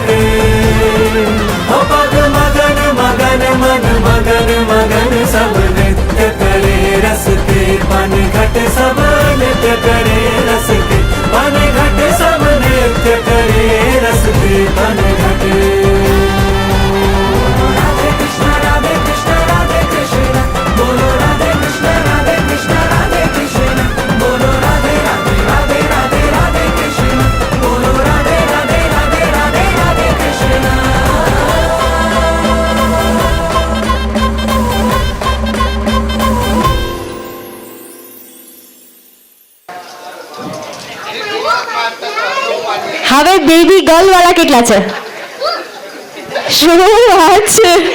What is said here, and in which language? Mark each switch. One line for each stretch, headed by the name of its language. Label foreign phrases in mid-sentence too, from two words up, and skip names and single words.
Hindi: हो पग मगन मगन मन मगन मगन सब नृत्य करे रस के पन घट सब नृत्य करे रस के पन घट सब नृत्य करे रस के पन घट। राधे कृष्ण राधे कृष्ण राधे कृष्ण बोलो राधे कृष्ण राधे कृष्ण राधे कृष्ण बोलो राधे राधे राधे राधे राधे कृष्ण बोलो राधे राधे राधे राधे राधे कृष्ण।
Gujarati: હવે બેબી ગર્લ વાળા કેટલા છે? શું વાત છે?